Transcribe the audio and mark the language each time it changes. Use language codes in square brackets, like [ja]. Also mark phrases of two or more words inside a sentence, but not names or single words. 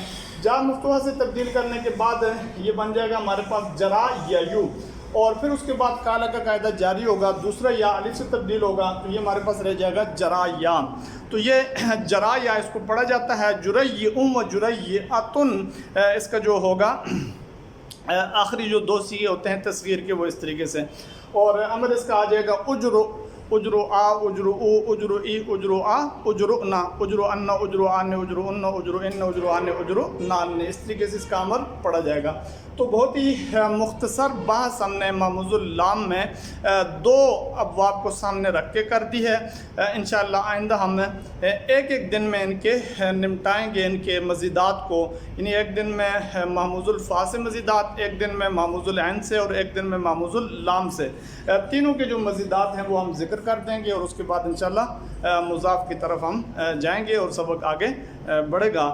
[ur] جا مفتوحہ سے تبدیل کرنے کے بعد یہ بن جائے گا ہمارے پاس جرائع، اور پھر اس کے بعد کالا کا قاعدہ جاری ہوگا، دوسرا یا الف سے تبدیل ہوگا، تو یہ ہمارے پاس رہ جائے گا جرائع۔ تو یہ جرائع اس کو پڑھا جاتا ہے [ar] جريء و جريئة، [ur] اس کا جو ہوگا آخری جو دو سیغے ہوتے ہیں تصغیر کے وہ اس طریقے سے، اور امر اس کا آ جائے گا اجرو، اجرو آ، اجرو او، اجرو ای، اجرو آ، اجرو نا، اجرو ان، اجرو آن، اجرو ان، اجرو ان، اجرو آن، اجرو نان، اس طریقے سے اس کا امر پڑھا جائے گا۔ تو بہت ہی مختصر بحث ہم نے [ar] محموز اللام [ur] میں دو ابواب کو سامنے رکھ کے کر دی ہے۔ انشاءاللہ آئندہ ہم ایک ایک دن میں ان کے نمٹائیں گے، ان کے مزیدات کو، یعنی ایک دن میں [ar] محموز الفا [ur] سے مزیدات، ایک دن میں [ar] محموز العین [ur] سے، اور ایک دن میں [ar] محموز اللام [ur] سے، تینوں کے جو مزیدات ہیں وہ ہم ذکر کر دیں گے، اور اس کے بعد انشاءاللہ مضاف کی طرف ہم جائیں گے اور سبق آگے بڑھے گا۔